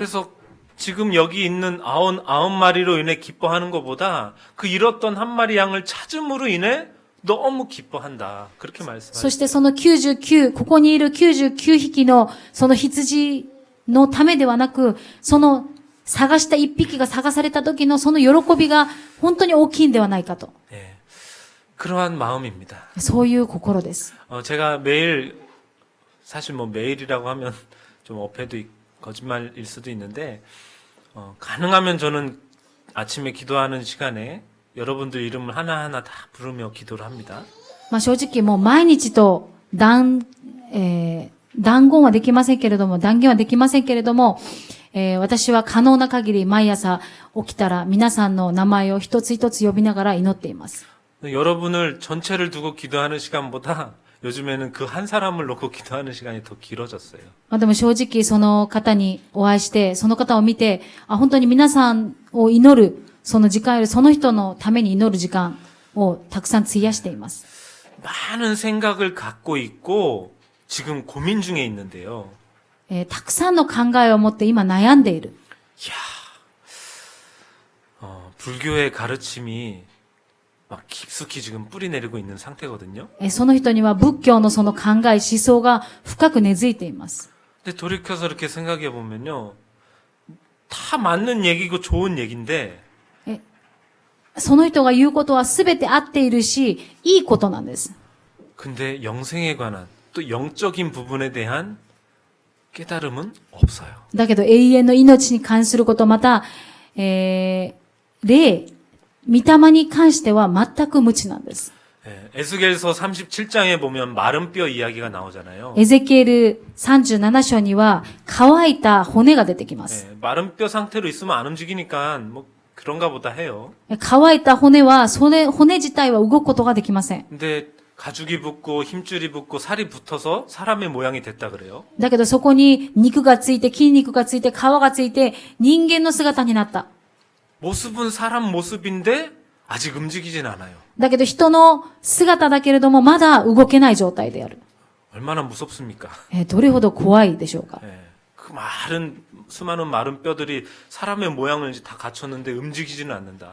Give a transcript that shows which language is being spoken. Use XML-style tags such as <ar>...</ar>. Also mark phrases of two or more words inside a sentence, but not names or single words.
<ko>그래서 지금 여기 있는 99마리로 인해 기뻐하는 것보다 그 잃었던 한 마리 양을 찾음으로 인해 너무 기뻐한다. 그렇게</ko> <ja>そ</ja> <ko>말씀하셨어요.</ko> <ja>してその99、ここにいる99匹のその羊のためではなく、その探した1匹が探された時のその喜びが本当に大きいんではないかと。</ja> <ko>예, 그러한 마음입니다.</ko> <ja>そういう心です。</ja> <ko>제가 매일 사실 뭐 매일이라고 하면 좀 어폐도 거짓말일 수도 있는데 가능하면 저는 아침에 기도하는 시간에 여러분들 이름을 하나하나 다 부르며 기도를 합니다.</ko> <ja>まあ正直もう毎日と断言はできませんけれども、断言はできませんけれども、私は可能な限り毎朝起きたら皆さんの名前を一つ一つ呼びながら祈っています。</ja> <ko>여러분을 전체를 두고 기도하는 시간보다 요즘에는 그 한 사람을 놓고 기도하는 시간이 더 길어졌어요.</ko> <ja>まあでも正直その方にお会いして、その方を見て、本当に皆さんを祈る、その時間よりその人のために祈る時間をたくさん費やしています。</ja> <ko>많은 생각을 갖고 있고 지금 고민 중에 있는데요.</ko> <ja>たくさんの考えを持って今悩んでいる。</ja> <ko>불교의 가르침이 막 깊숙이 지금 뿌리 내리고 있는 상태거든요.</ko> <ja>その人には仏教のその考え、思想が深く根付いています。</ja> <ko>근데 돌이켜서 이렇게 생각해 보면요. 다 맞는 얘기고 좋은 얘기인데</ko> <ja>その人が言うことは全て合っているし、いいことなんです。</ja> <ko>근데 영생에 관한 또 영적인 부분에 대한 깨달음은 없어요.</ko> <ja>だけど永遠の命に関すること、また、霊、御霊に関しては全く無知なんです。</ja> <ko>에스겔서 37장에 보면 마른 뼈 이야기가 나오잖아요.</ko> <ja>エゼキエル37章には乾いた骨が出てきます。</ja> <ko>마른 뼈 상태로 있으면 안 움직이니까 뭐 그런가 보다 해요.</ko> <ja>乾いた骨は、骨自体は動くことができません。</ja> <ko>근데 가죽이 붙고 힘줄이 붙고 살이 붙어서 사람의 모양이 됐다 그래요.</ko> <ja>だけどそこに肉がついて、筋肉がついて、皮がついて、人間の姿になった。</ja> <ko>모습은 사람 모습인데 아직 움직이진 않아요.</ko> <ja>だけど人の姿だけれども、まだ動けない状態である。</ja> <ko>얼마나 무섭습니까?</ko> <ja>どれほど怖いでしょうか。</ja> <ko>그 수많은 마른 뼈들이 사람의 모양을 이제 다 갖췄는데 움직이지는 않는다.</ko>